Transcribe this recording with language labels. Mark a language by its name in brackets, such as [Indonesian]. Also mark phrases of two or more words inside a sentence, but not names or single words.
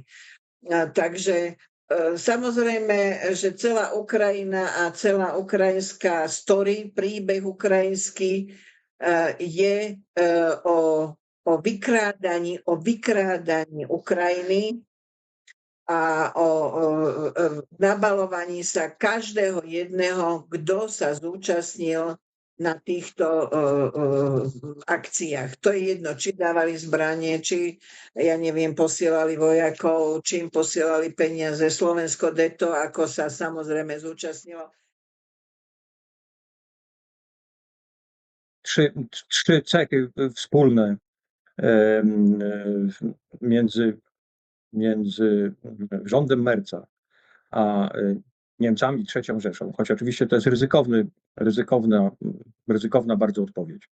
[Slovak] Takže samozrejme, že celá Ukrajina a celá ukrajinská story, príbeh ukrajinský je o vykrádaní Ukrajiny a o nabalovaní sa každého jedného, kto sa zúčastnil na týchto akciách. To je jedno, či dávali zbranie, či, ja neviem, posielali vojakov, či im posielali peniaze. Slovensko deto, ako sa samozrejme zúčastnilo. [Polish] Trzy cechy wspólne między rządem Merca a Niemcami III Rzeszą, choć oczywiście to jest ryzykowna bardzo odpowiedź.